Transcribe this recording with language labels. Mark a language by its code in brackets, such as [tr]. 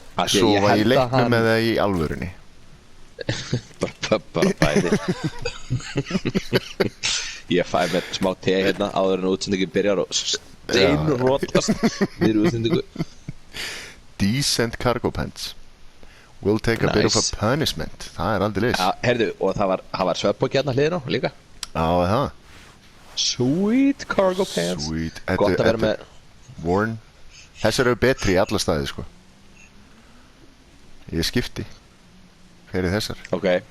[is] Sofa í leiknum eða í alvörunni? Bara bæði. Ég fæ mér smá te hérna áður en útsendingin byrjar og steinrótast við útsendingu. [en] Decent cargo pants will take a bit of a punishment. [is] Það aldrei leys. Já, heyrðu, og það var svefnpoki hérna hliðin á líka. Já, það. [en] Sweet cargo pants. Sweet. [is] Gott að vera með [en] Worn. [is] Þessar eru betri í alla staði, sko. Ég skipti fyrir þessar. Ok.